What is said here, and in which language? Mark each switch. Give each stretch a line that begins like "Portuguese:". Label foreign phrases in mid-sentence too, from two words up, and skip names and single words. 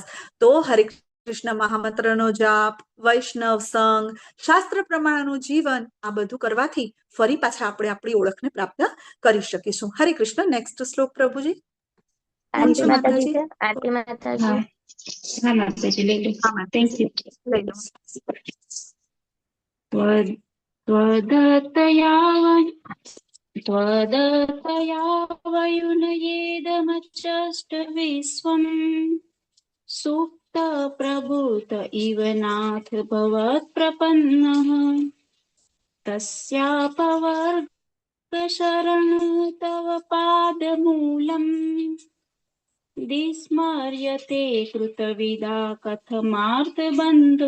Gujarati: તો હરે કૃષ્ણ મહામંત્રનો જાપ, વૈષ્ણવ સંગ, શાસ્ત્ર પ્રમાણનું જીવન, આ બધું કરવાથી ફરી પાછા આપણે આપણી ઓળખને પ્રાપ્ત કરી શકીશું. હરે કૃષ્ણ. નેક્સ્ટ શ્લોક પ્રભુજી. કોણ છે આરતી માતાજી? માતાજી છે. આરતી માતાજી. હા માતાજી લઈ લો. હા, થેન્ક માતાજી. યુ. લઈ લો.
Sanskrit: त्वदतया वयुनयेदमच्चष्ट विश्वम् सुप्त प्रभूत इव नाथ भवत्प्रपन्नः तस्यापवर्ग तव पादमूलम् विस्मर्यते कृतविदा कथमार्तबन्धो.